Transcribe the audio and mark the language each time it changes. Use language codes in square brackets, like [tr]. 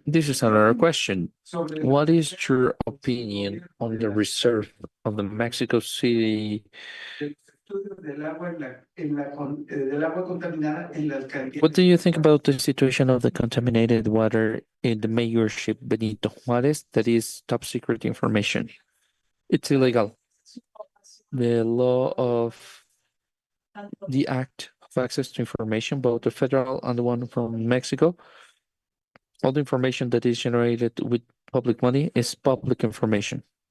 [en] This is another question. [es] sobre [en] What is your opinion on the reserve of the Mexico City? [es] el estudio del agua del agua contaminada en la alcaldía. [en] What do you think about the situation of the contaminated water in the mayorship Benito Juárez? That is top secret information. It's illegal. The law of the Act of Access to Information, both the federal and the one from Mexico, all the information that is generated with public money is public information.